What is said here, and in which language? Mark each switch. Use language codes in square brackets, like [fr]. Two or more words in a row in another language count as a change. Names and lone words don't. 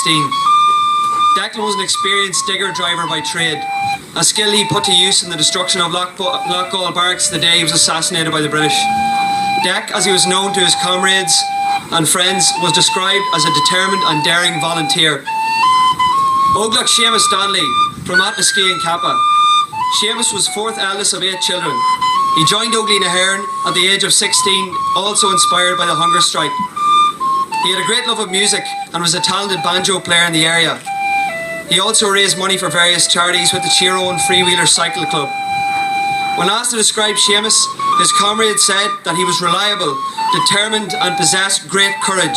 [en] Declan was an experienced digger driver by trade, a skill he put to use in the destruction of Loughgall Barracks the day he was assassinated by the British. Dec, as he was known to his comrades and friends, was described as a determined and daring volunteer. Oglach Seamus Donnelly from Atnaskey and Kappa. Seamus was 4th eldest of 8 children. He joined Óglaigh na hÉireann at the age of 16, also inspired by the hunger strike. He had a great love of music and was a talented banjo player in the area. He also raised money for various charities with the Chiro and Freewheeler Cycle Club. When asked to describe Seamus, his comrades said that he was reliable, determined and possessed great courage.